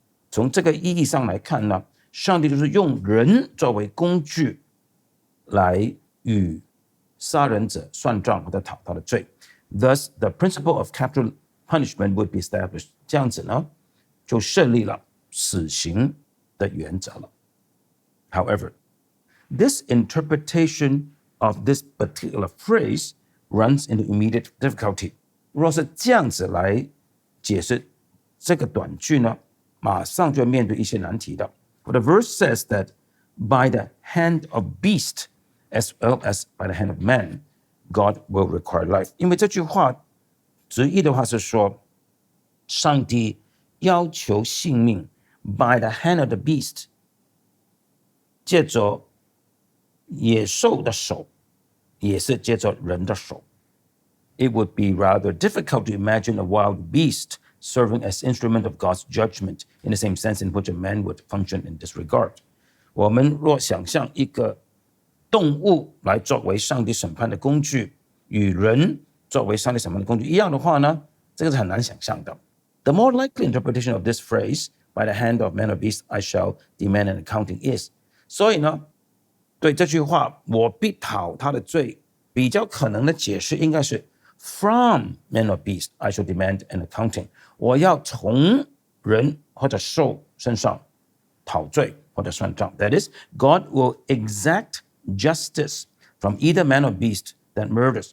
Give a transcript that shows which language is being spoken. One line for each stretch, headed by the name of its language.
Chinese: 从这个意义上来看呢，上帝就是用人作为工具来与杀人者算账或者讨他的罪。
English: Thus, the principle of capital punishment would be established.
Chinese: 这样子呢，就设立了死刑的原则了。
English: However, this interpretation of this particular phrase runs into immediate difficulty.
Chinese: 若是这样子来解释这个短句呢，马上就要面对一些难题的。
English: For the verse says that by the hand of beast as well as by the hand of man, God will require life.
Chinese: 因为这句话直译的话是说，上帝要求性命
English: by the hand of the beast,
Chinese: 借着野兽的手，也是借着人的手。
English: It would be rather difficult to imagine a wild beast serving as instrument of God's judgment in the same sense in which a man would function in this regard.
Chinese: 我们若想象一个动物来作为上帝审判的工具，与人作为上帝审判的工具一样的话呢，这个是很难想象的。
English: The more likely interpretation of this phrase, by the hand of man or beast I shall demand an accounting is,
Chinese: 所以呢，对这句话我必讨他的罪，比较可能的解释应该是
English: From man or beast I shall demand an accounting，
Chinese: 我要从人或者兽身上讨罪或者算账。
English: That is, God will exact justice from either man or beast that murders。